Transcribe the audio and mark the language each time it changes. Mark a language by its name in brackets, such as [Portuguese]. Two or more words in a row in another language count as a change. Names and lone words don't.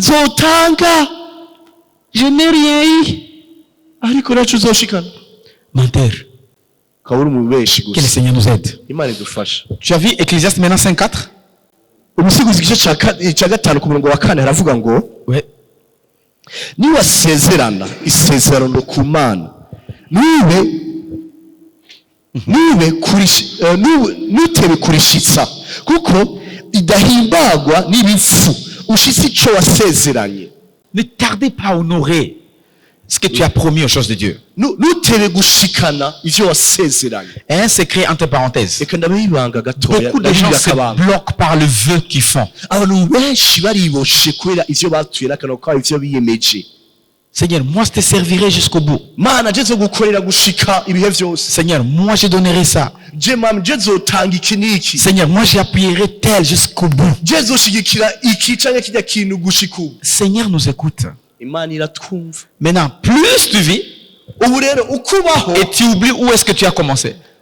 [French] Je n'ai rien eu. Menteur. Que le Seigneur nous aide. Tu as vu Ecclésiaste maintenant 5:4? Oui. [Rundi] Nutebe kurishitsa kuko idahimbagwa n'ibifu ushitsi ico wasezeranye. [French] Ne tardez pas à honorer ce que tu as promis aux choses de Dieu. [Rundi] Nutebe gushikana ivyo wasezeranye. [French] Un secret entre parenthèses. Beaucoup de gens se bloquent par le vœu qu'ils font. [Rundi] Abantu benshi bariboshe kubera ivyo batuye kano kwa ivyo biyemeje. [French] Seigneur, moi je te servirai jusqu'au bout. Seigneur, moi je donnerai ça. Seigneur, moi j'appuierai tel jusqu'au bout. Seigneur nous écoute. Maintenant, plus tu vis, et tu oublies où est-ce que tu as commencé.